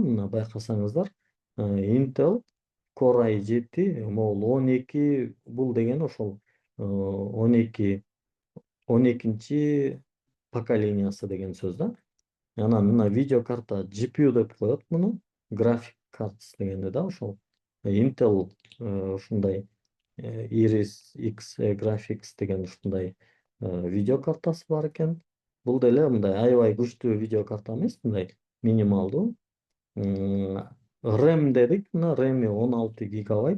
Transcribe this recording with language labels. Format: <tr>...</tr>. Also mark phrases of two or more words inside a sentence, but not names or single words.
<ky>Мына байкасаңыздар, Intel Core i7 могул 12, бул деген ошол 12-ci поколениясы деген сөз да. Анан мына видео карта GPU деп коет муну.</ky> <en>Graphic cards</en> <ky>дегенди да ошол Intel ушундай Iris X Graphics деген ушундай видео картасы бар экен. Бул деле мындай аябай күчтүү видео карта эмес, мындай минималдуу. RAM дедик, мына RAM 16 гигабайт.</ky>